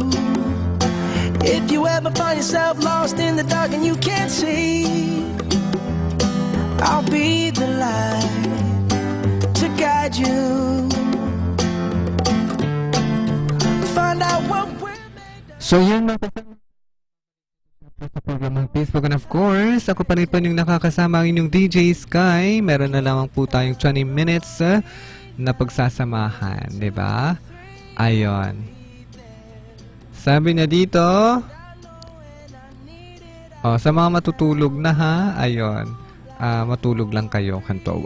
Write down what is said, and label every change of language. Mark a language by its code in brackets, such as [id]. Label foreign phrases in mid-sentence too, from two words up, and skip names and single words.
[en] If you ever find yourself lost in the dark and you can't see, I'll be the light to guide you. Find out what we're [tl] So yan mga sa programang Facebook, [en] and of course, [tl] ako pa rin yung nakakasama ang inyong DJ Sky. Meron na lamang po tayong 20 minutes na pagsasamahan, di ba? Ayon. Sabi niya dito, sa mga matutulog na ha, ayon, matulog lang kayo, kantowa.